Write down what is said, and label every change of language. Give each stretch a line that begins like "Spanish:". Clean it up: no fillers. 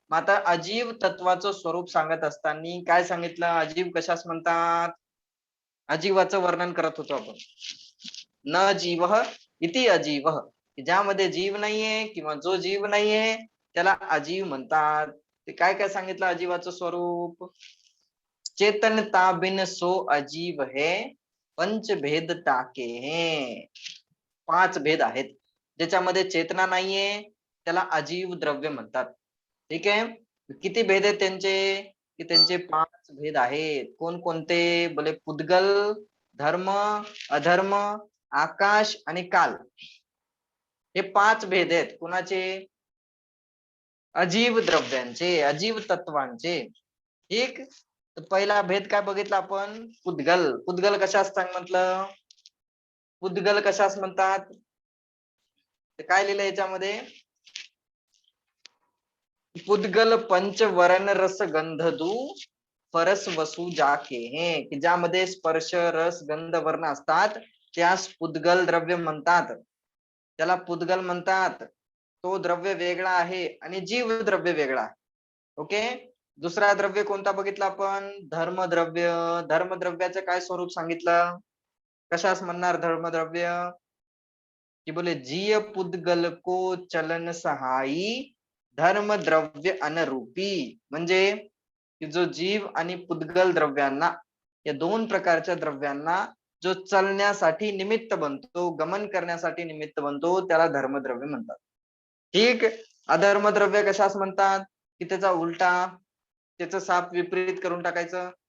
Marathi: मग आता अजीव तत्वाचं स्वरूप सांगत असताना काय सांगितलं? अजीव कशास म्हणतात? अजीवाचं वर्णन करत होतो आपण.
Sanskrit: न जीव इति अजीव,
Marathi: ज्यामध्ये जीव नाहीये किंवा जो जीव नाहीये त्याला अजीव म्हणतात. ते काय काय सांगितलं अजीवाचं स्वरूप?
Hindi: चेतनता बिन सो अजीव है, पंच भेद टाके हैं.
Marathi: 5 भेद आहेत. ज्याच्यामध्ये चेतना नाहीये त्याला अजीव द्रव्य म्हणतात. ठीक आहे. किती भेद आहेत त्यांचे? की त्यांचे 5 भेद आहेत. कोणकोणते? बोले पुद्गल, धर्म, अधर्म, आकाश आणि काल. हे 5 भेद आहेत. कुणाचे? अजीव द्रव्यांचे, अजीव तत्वांचे. ठीक. तर पहिला भेद काय बघितला आपण? पुद्गल. पुद्गल कशास म्हटलं? पुद्गल कशास म्हणतात? काय लिहिलं याच्यामध्ये?
Hindi: पुद्गल पंच वरण रस गंध दू परस वसू जाके हे,
Marathi: की ज्यामध्ये स्पर्श रस गंध वर्ण असतात त्यास पुद्गल द्रव्य म्हणतात. त्याला पुद्गल म्हणतात. तो द्रव्य वेगळा आहे आणि जीव द्रव्य वेगळा आहे. ओके. दुसरा द्रव्य कोणता बघितला आपण? धर्मद्रव्य. धर्मद्रव्याचं काय स्वरूप सांगितलं? कशास म्हणणार धर्मद्रव्य?
Hindi: की बोले जीय पुद्गल को चलन सहायी धर्म द्रव्य अनुरूपी.
Marathi: म्हणजे जो जीव आणि पुद्गल द्रव्यांना, या 2 प्रकारच्या द्रव्यांना जो चलण्यासाठी निमित्त बनतो, गमन करण्यासाठी निमित्त बनतो, त्याला धर्मद्रव्य म्हणतात. ठीक. अधर्मद्रव्य कशास म्हणतात? की त्याचा उलटा, त्याचं साप विपरीत करून टाकायचं.